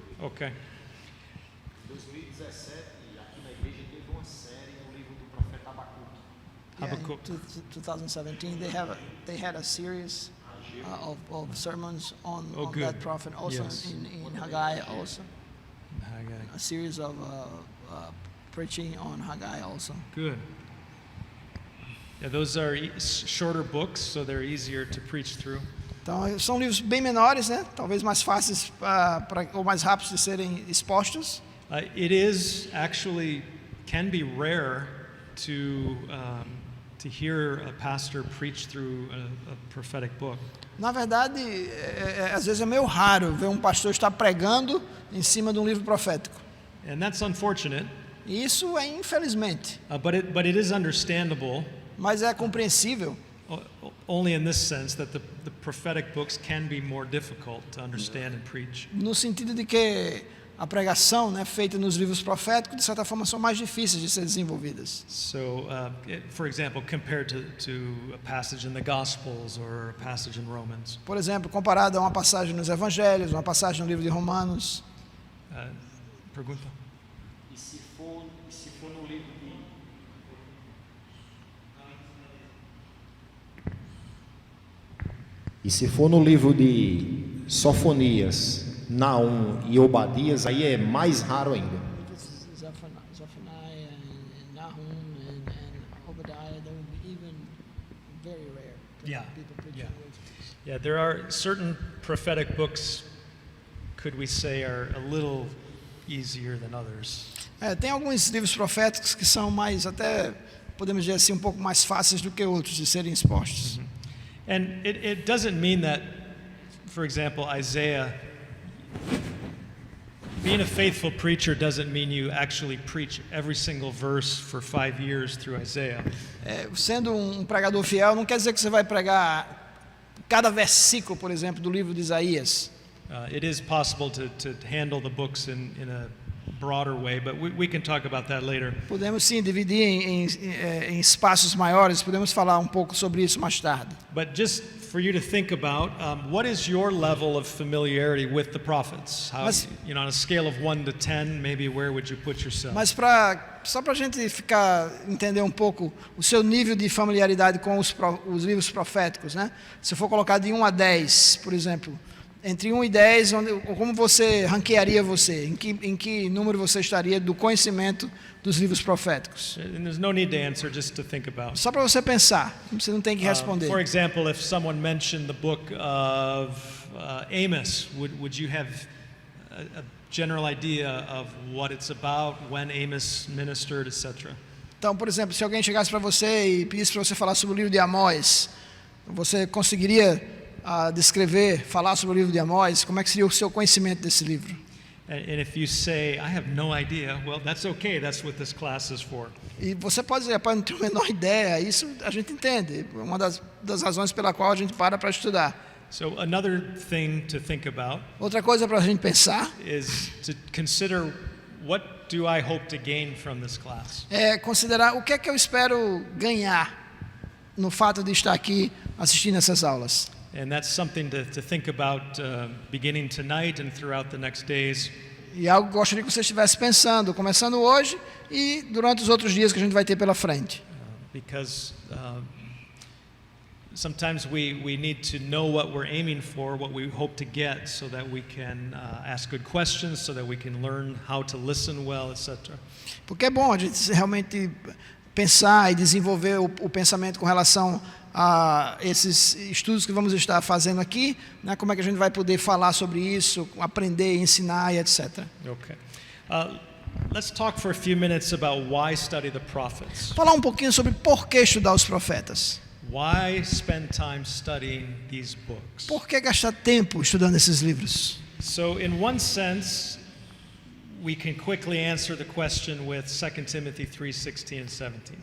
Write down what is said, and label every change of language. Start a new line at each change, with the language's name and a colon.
English: Okay.
Portuguese: Em 2017, aqui na igreja teve uma série no livro do profeta Abacuque.
English: Habakkuk. In 2017 they had a series of sermons on good. that prophet, also Yes. in Haggai, also Haggai. a series of preaching on Haggai also. Good. Yeah, those are shorter books, so they're easier to preach through.
Portuguese: Então são livros bem menores, né? Talvez mais fáceis ou mais rápidos de serem expostos.
English: It is actually can be rare to hear a pastor preach through a prophetic book.
Portuguese: Na verdade, às vezes é meio raro ver um pastor estar pregando em cima de um livro profético.
English: And that's unfortunate,
Portuguese: E isso é infelizmente,
English: but it is understandable
Portuguese: mas é compreensível.
English: only in this sense that the prophetic books can be more difficult to understand and preach.
Portuguese: No sentido de que a pregação, né, feita nos livros proféticos, de certa forma, são mais difíceis de ser desenvolvidas.
English: So, for example, compared to a passage in the Gospels or a passage in Romans.
Portuguese: Por exemplo, comparado a uma passagem nos Evangelhos, uma passagem no livro de Romanos. Pergunta. E se for no livro de... E se for no livro de Sofonias, Naum e Obadias, aí é mais raro ainda.
English: Zephaniah and Nahum and Obadiah, they would be even very rare. Yeah, yeah. There are certain prophetic books, could we say, are a little easier than others.
Portuguese: Tem alguns livros proféticos que são mais, até podemos dizer assim, um pouco mais fáceis do que outros de serem expostos.
English: And it doesn't mean that for example, Isaiah, being a faithful preacher doesn't mean you actually preach every single verse for 5 years through Isaiah.
Portuguese: Sendo um pregador fiel, não quer dizer que você vai pregar cada versículo, por exemplo, do livro de Isaías.
English: It is possible to handle the books in a broader way, but we can talk about that later.
Portuguese: Podemos sim dividir em espaços maiores, podemos falar um pouco sobre isso mais tarde.
English: But just for you to think about, what is your level of familiarity with the prophets? How,
Portuguese: Mas-
English: on a scale of 1 to 10, maybe where would you put yourself?
Portuguese: Mas só para a gente entender um pouco o seu nível de familiaridade com os livros proféticos, né? Se for colocar de 1 a 10, por exemplo, entre 1 e 10, como você ranquearia você? Em que número você estaria do conhecimento dos livros proféticos?
English: And there's no need to answer, just to think about.
Portuguese: Só para você pensar, você não tem que responder.
English: For example, if someone mentioned the book of Amos, would you have a general idea of what it's about, when Amos ministered, etc.?
Portuguese: Então, por exemplo, se alguém chegasse para você e pedisse para você falar sobre o livro de Amós, você conseguiria descrever, falar sobre o livro de Amós? Como é que seria o seu conhecimento desse livro?
English: And if you say, I have no idea, well, that's okay. That's what this class is for.
Portuguese: E você pode dizer, rapaz, não tenho a menor ideia. Isso a gente entende. É uma das razões pela qual a gente para estudar.
English: So another thing to think about
Portuguese: Outra coisa para a gente pensar
English: is to consider, what do I hope to gain from this class?
Portuguese: é considerar o que é que eu espero ganhar no fato de estar aqui assistindo essas aulas.
English: And that's something to think about beginning tonight and throughout the next days.
Portuguese: E algo que eu gostaria que você estivesse pensando, começando hoje e durante os outros dias que a gente vai ter pela frente.
English: Because sometimes we need to know what we're aiming for, what we hope to get, so that we can ask good questions, so that we can learn how to listen well, etc.
Portuguese: Porque é bom a gente realmente pensar e desenvolver o pensamento com relação a esses estudos que vamos estar fazendo aqui, né? Como é que a gente vai poder falar sobre isso, aprender, ensinar e etc.
English: Okay. Let's talk for a few minutes about why study the prophets.
Portuguese: Falar um pouquinho sobre por que estudar os profetas.
English: Why spend time studying these books?
Portuguese: Por que gastar tempo estudando esses livros?
English: So, in one sense, we can quickly answer the question with 2 Timothy 3:16 and 17.